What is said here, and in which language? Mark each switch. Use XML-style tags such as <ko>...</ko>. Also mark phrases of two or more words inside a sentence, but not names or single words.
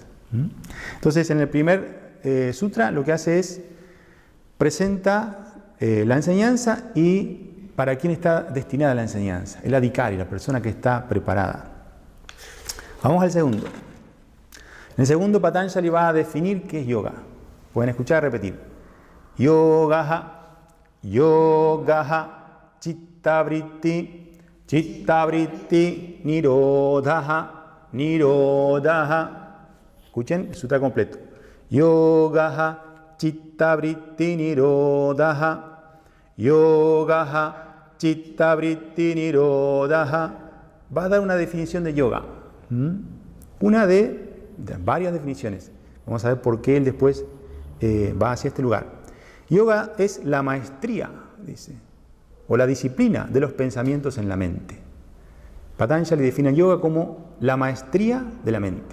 <es>Entonces, en el primer sutra lo que hace es presenta la enseñanza y para quién está destinada la enseñanza, el adhikari, la persona que está preparada. Vamos al segundo. En el segundo, Patanjali va a definir qué es yoga. Pueden escuchar, repetir.</es> <sa>योगः, योगः, चित्तवृत्ति, चित्तवृत्ति, निरोधः, निरोधः.</sa> <es>Escuchen, el sutra completo.</es> <sa>योगः, चित्तवृत्ति, निरोधः, योगः, चित्तवृत्ति, निरोधः.</sa> <es>Va a dar una definición de yoga. Una de varias definiciones. Vamos a ver por qué él después va hacia este lugar. Yoga es la maestría, dice, o la disciplina de los pensamientos en la mente. Patanjali define yoga como la maestría de la mente.</es>